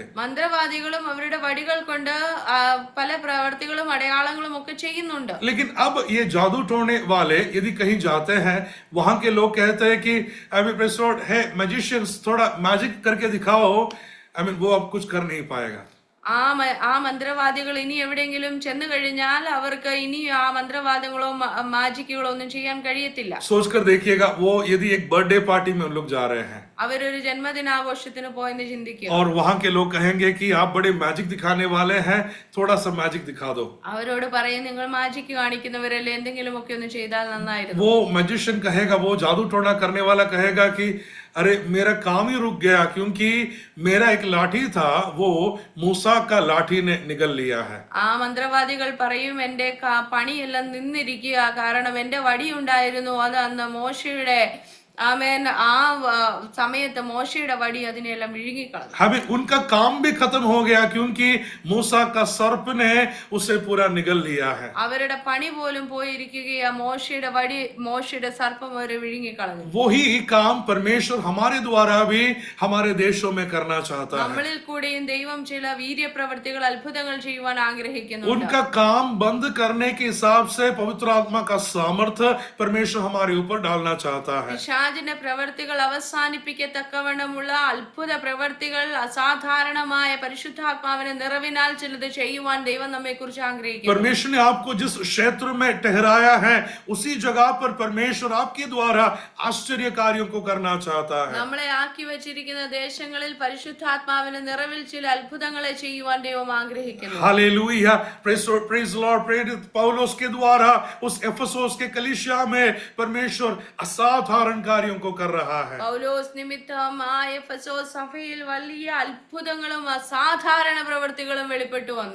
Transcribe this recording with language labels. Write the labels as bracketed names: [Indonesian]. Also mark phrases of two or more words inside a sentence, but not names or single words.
[Malayalam] മന്ത്രവാദികളും അവരുടെ വടികൾ കൊണ്ട് പല പ്രവർത്തികളും അടയാളങ്ങളും ഒക്കെ ചെയ്യുന്നുണ്ട്. [Hindi] लेकिन अब ये जादू टोने वाले यदि कहीं जाते हैं, वहां के लोग कहते हैं कि है मैजिशियंस, थोड़ा मैजिक करके दिखाओ. वो अब कुछ कर नहीं पाएगा. [Malayalam] ആ മന്ത്രവാദികൾ ഇനി എവിടെയെങ്കിലും ചെന്നു കഴിഞ്ഞാൽ അവർക്ക് ഇനി ആ മന്ത്രവാദങ്ങളോ മാജിക്കുകളോ ഒന്നും ചെയ്യാൻ കഴിയത്തില്ല. [Hindi] सोचकर देखिएगा, वो यदि एक [English] birthday party [Hindi] में उन लोग जा रहे हैं [Malayalam] അവരൊരു ജന്മദിനാഘോഷത്തിന് പോയെന്ന് ചിന്തിക്കുക. [Hindi] और वहां के लोग कहेंगे कि आप बड़े मैजिक दिखाने वाले हैं, थोड़ा सा मैजिक दिखा दो. [Malayalam] അവരോട് പറയും, നിങ്ങൾ മാജിക്ക് കാണിക്കുന്നവരല്ലേ, എന്തെങ്കിലുമൊക്കെ ഒന്ന് ചെയ്താൽ നന്നായിരുന്നു. [Hindi] वो मैजिशियन कहेगा, वो जादू टोना करने वाला कहेगा कि अरे मेरा काम ही रुक गया, क्योंकि मेरा एक लाठी था, वो मूसा का लाठी ने निगल लिया है. [Malayalam] ആ മന്ത്രവാദികൾ പറയും, എന്റെ പണിയെല്ലാം നിന്നിരിക്കുക, കാരണം എന്റെ വടി ഉണ്ടായിരുന്നു, അത് അന്ന് മോശയുടെ ആമേൻ ആ സമയത്ത് മോശയുടെ വടി അതിനെല്ലാം വിഴുങ്ങിക്കളഞ്ഞു. [Hindi] उनका काम भी खत्म हो गया, क्योंकि मूसा का सर्प ने उसे पूरा निगल लिया है. [Malayalam] അവരുടെ പണി പോലും പോയിരിക്കുകയാ, മോശയുടെ സർപ്പം അവരെ വിഴുങ്ങിക്കളഞ്ഞു. [Hindi] वही काम परमेश्वर हमारे द्वारा भी हमारे देशों में करना चाहता है. [Malayalam] നമ്മളിൽ കൂടെയും ദൈവം ചില വീര്യപ്രവർത്തികൾ, അത്ഭുതങ്ങൾ ചെയ്യുവാൻ ആഗ്രഹിക്കുന്നു. [Hindi] उनका काम बंद करने के हिसाब से पवित्र आत्मा का सामर्थ्य परमेश्वर हमारे ऊपर डालना चाहता है. [Malayalam] പിശാചിന്റെ പ്രവർത്തികൾ അവസാനിപ്പിക്കത്തക്കവണ്ണമുള്ള അത്ഭുത പ്രവർത്തികൾ, അസാധാരണമായ പരിശുദ്ധാത്മാവിന്റെ നിറവിനാൽ ചിലത് ചെയ്യുവാൻ ദൈവം നമ്മെ കുറിച്ച് ആഗ്രഹിക്കുന്നു. [Hindi] परमेश्वर ने आपको जिस क्षेत्र में ठहराया है, उसी जगह पर परमेश्वर आपके द्वारा आश्चर्य कार्यों को करना चाहता है. [Malayalam] നമ്മളെ ആക്കി വെച്ചിരിക്കുന്ന ദേശങ്ങളിൽ പരിശുദ്ധാത്മാവിന്റെ നിറവിൽ ചില അത്ഭുതങ്ങളെ ചെയ്യുവാൻ ദൈവം ആഗ്രഹിക്കുന്നു. [English] Hallelujah, praise Lord. [Hindi] प्रेरित पौलुस के द्वारा उस एफेसोस के कलीसिया में परमेश्वर असाधारण कार्यों को कर रहा है. [Malayalam] പൗലോസ് നിമിത്തം ആ എഫെസോസ് സഭയിൽ വലിയ അത്ഭുതങ്ങളും അസാധാരണ പ്രവൃത്തികളും വെളിപ്പെട്ടു വന്നു.